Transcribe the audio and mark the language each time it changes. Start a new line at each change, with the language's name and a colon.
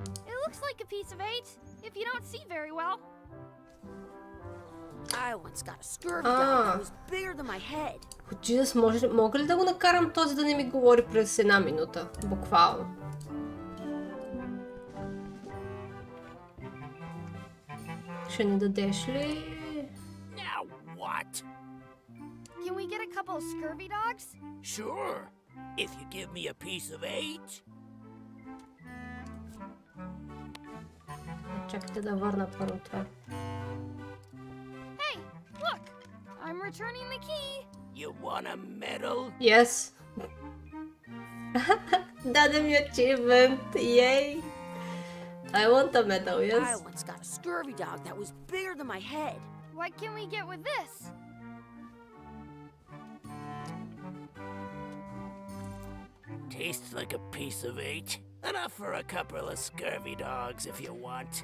English: It looks like a piece of 8, if you don't see very well. I once got a scurvy dog that was bigger than my head.
Bulgarian: Jesus, мога ли да го накарам този да не ми говори през една минута? Буквално. Ще ни дадеш ли?
English: Now what? Can we get a couple of scurvy dogs? Sure. If you give me a piece of 8.
Bulgarian: Чакайте да върна първо това.
English: Hey, look! I'm returning the key. You want a medal? Yes.
Bulgarian: Даде ми achievement.
English: Yay. I want a medal, yes. I once got a scurvy dog that was bigger than my head. What can we get with this? Tastes like a piece of 8. Enough for a couple of scurvy dogs if you want.